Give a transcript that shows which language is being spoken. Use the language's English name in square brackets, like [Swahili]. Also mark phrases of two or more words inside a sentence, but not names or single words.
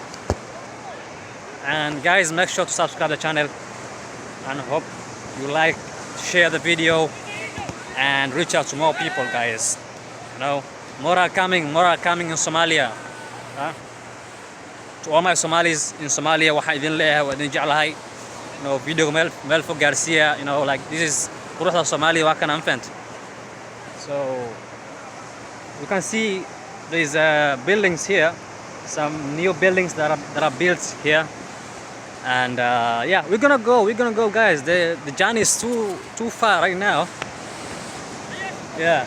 [English] And guys, make sure to subscribe the channel, and hope you like, share the video, and reach out to more people, guys. More are coming in Somalia. To all my Somalis in Somalia, [Somali] waxaan idin leeyahay, waa idin jeclahay. Video meel fog gaarsiiya, [English] this is [Somali] quruxda Somalia, waa kan anfant. [English] So you can see there's buildings here, some new buildings that are built here. And yeah, we're gonna go guys. The journey is too far right now. Yeah.